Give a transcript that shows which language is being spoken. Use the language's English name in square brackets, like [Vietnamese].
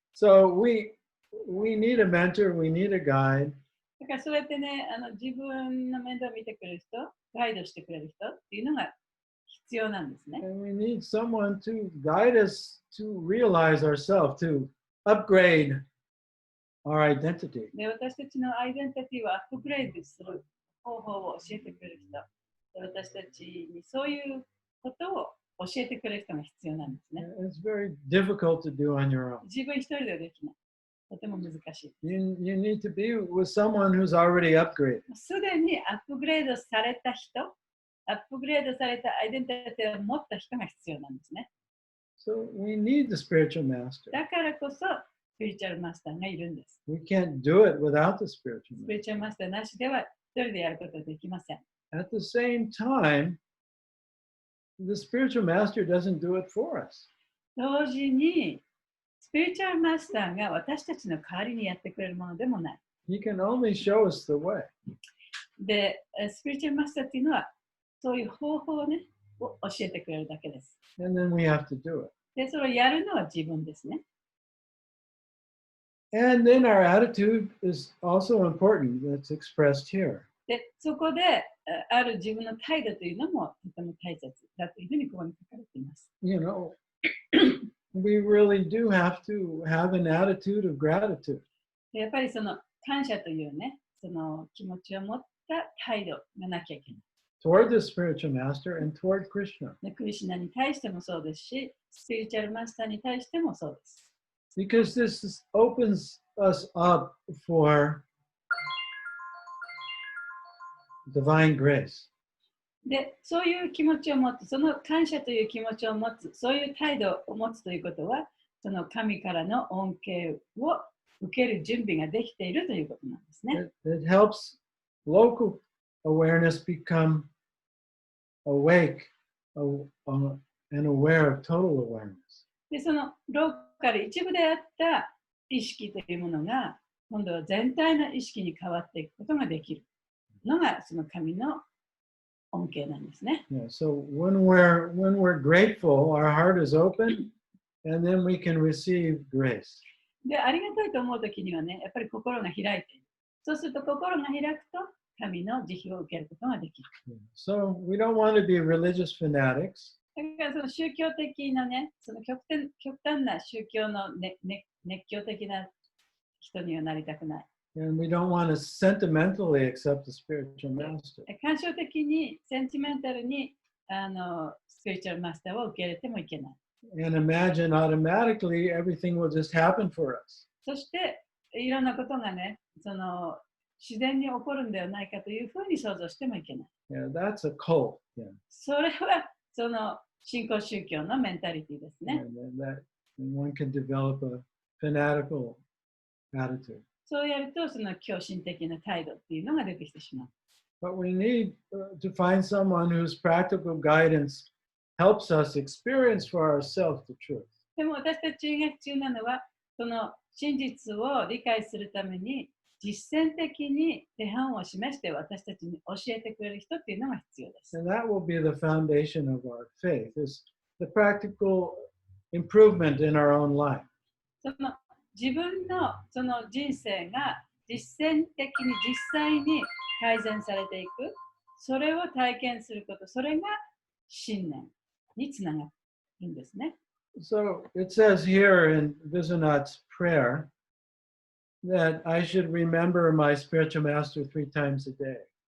[English] So we need a mentor, we need a guide. [Japanese] だからそうやってね、自分の面倒を見てくれる人、ガイドしてくれる人っていうのが必要なんですね。 [English] And we need someone to guide us to realize ourselves, to upgrade our identity. [Japanese] で、私たちのアイデンティティをアップグレードする方法を教えてくれる人。私たちにそういうことを教えてくれる人が必要なんですね。 [English] It's very difficult to do on your own. [Japanese] 自分一人ではできない。とても難しい。 [English] You need to be with someone who's already upgraded. [Japanese] すでにアップグレードされた人、アップグレードされたアイデンティティを持った人が必要なんですね。 [English] So we need the spiritual master. [Japanese] だからこそ、スピリチュアルマスターがいるんです。 [English] We can't do it without the spiritual [Japanese] スピ [English] master. [Japanese] リチュアルマスターなしでは一人でやることはできません。 [English] At the same time, the spiritual master doesn't do it for us. [Japanese] 同時に、スピリチュアルマスターが私たちの代わりにやってくれるものでもない。 [English] He can only show us the way. [Japanese] で、スピリチュアルマスターっていうのは、そういう方法をね、教えてくれるだけです。 [English] And then we have to do it. [Japanese] で、それをやるのは自分ですね。 [English] And then our attitude is also important. That's expressed here. [Japanese] で、そこである自分の態度というのもとても大切だというふうにここに書かれています。 [English] You know, we really do have to have an attitude of gratitude. [Japanese] でやっぱりその感謝というね、その気持ちを持った態度がなきゃいけない。 [English] Toward the spiritual master and toward Krishna. [Japanese] でクリシュナに対してもそうですし、スピリチュアルマスターに対してもそうです。 [English] Because this opens us up for divine grace. [Japanese] で、そういう気持ちを持つ、その感謝という気持ちを持つ、そういう態度を持つということは、その神からの恩恵を受ける準備ができているということなんですね。 [English] It helps local awareness become awake and aware of total awareness. [Japanese] で、そのローカル一部であった意識というものが、今度は全体の意識に変わっていくことができるのが、その神の恩恵なんですね。 [English] Yeah, so when we're grateful, our heart is open, and then we can receive grace. [Japanese] で、ありがたいと思うときにはね、やっぱり心が開いている。そうすると心が開くと、神の慈悲を受けることができる。 [English] So we don't want to be religious fanatics. [Japanese] だからその宗教的なね、その極端な宗教の、熱狂的な人にはなりたくない。 [English] And we don't want to sentimentally accept the spiritual master. [Japanese] 感傷的に、センチメンタルにスピリチュアルマスターを受け入れてもいけない。 [English] And imagine automatically everything will just happen for us. [Japanese] そして、いろんなことがね、その自然に起こるんではないかというふうに想像してもいけない。 [English] Yeah, that's a cult. Yeah. [Japanese] それは、その新興宗教のメンタリティですね。 [English] And one can develop a fanatical attitude. [Japanese] そうやると、その狂信的な態度っていうのが出てきてしまう。 [English] But we need to find someone whose practical guidance helps us experience for ourselves the truth. [Japanese] でも私たちが必要なのは、その真実を理解するために、実践的に手本を示して私たちに教えてくれる人っていうのが必要です。 [English] And that will be the foundation of our faith, is the practical improvement in our own life. [Japanese] その自分のその人生が実践的に実際に改善されていく、それを体験すること、それが信念につながるんですね。 [English] So it says here in Vishwanath's prayer that I should remember my spiritual master 3 times a day.